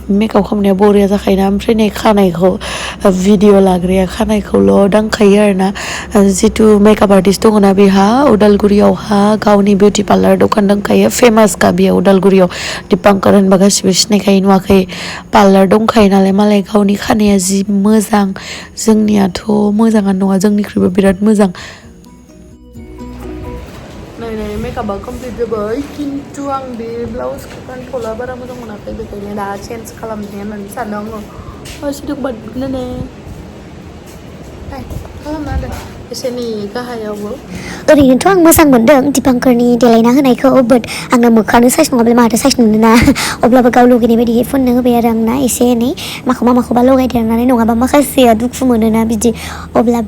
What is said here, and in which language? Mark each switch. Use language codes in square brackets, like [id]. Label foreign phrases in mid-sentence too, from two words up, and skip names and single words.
[brx] मेकआप खालामनाया बरिया जाखायोना ओमफ्राय नै खानायखौ भिडिअ लाग्राया खानायखौल' दांखायो आरोना जितु [en] makeup artist [brx] दङना बेहा उदालगुरियावहा गावनि [en] beauty parlour [brx] दखान दंखायो फेमासखा बेयो उदालगुरियाव दिपांकर होनबा गासिबो सिनायखायो नुवाखै पार्लार दंखायो नालाय मालाय गावनि खानाया जि मोजां जोंनियाथ' मोजाङानो नङा जोंनिख्रुइबो बिराद मोजां Nah, [en] makeup complete [brx] जाबाय किन्तु आं बे ब्लाउजखौ गानथ'ला बारा मोजां मोनाखै बेखायनो दा चेन्ज खालामनो होननानै सानदों आङो सिदों बादनो खालामना होदों एसेनि गाहायावबो ओरैनोथ' आं मोजां मोनदों दिपांकरनि देलायना होनायखौ बाट आंना मोखाङानो साइज नङाब्ला माथो साइज नुनोना अब्लाबो गाव लुगैनाय बायदि फुननो होबाय आरो आंना एसे एनै माखौबा लगायदेरनानै नङाबा माखासेया दुखु मोनोना बिदि अब्लाबो